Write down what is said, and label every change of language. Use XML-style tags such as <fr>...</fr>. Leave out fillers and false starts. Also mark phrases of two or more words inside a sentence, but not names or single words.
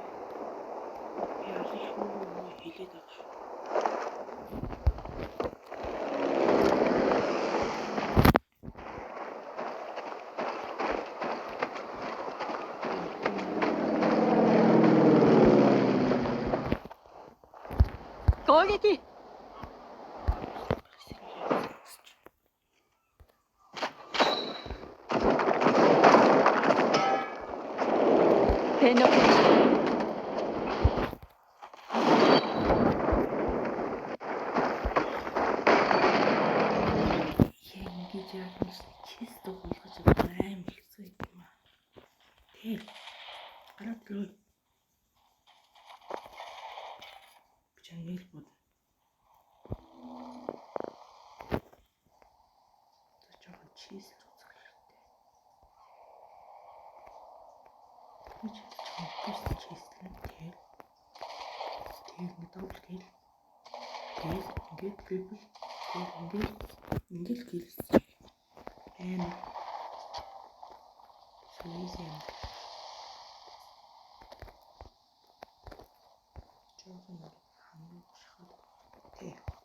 <mn>Яа шүү хэлээд байгаа шүү.</mn> <ja>攻撃。天の声。</ja> <mn>Ингэж яах вэ? Чист болгож аим хэлсэн юм аа. Тэг. Гараад ирээ. Чангил бод. Зочхон чист үзэх хэрэгтэй. Чист л тэг. Тэг</mn> <en>double kill.</en> <mn>Тэг ингээд трипл. Тэг ингээд гэлсэн.</mn> <en>So easy.</en> <mn>Жоохон хамаг шахаад. Тэг.</mn>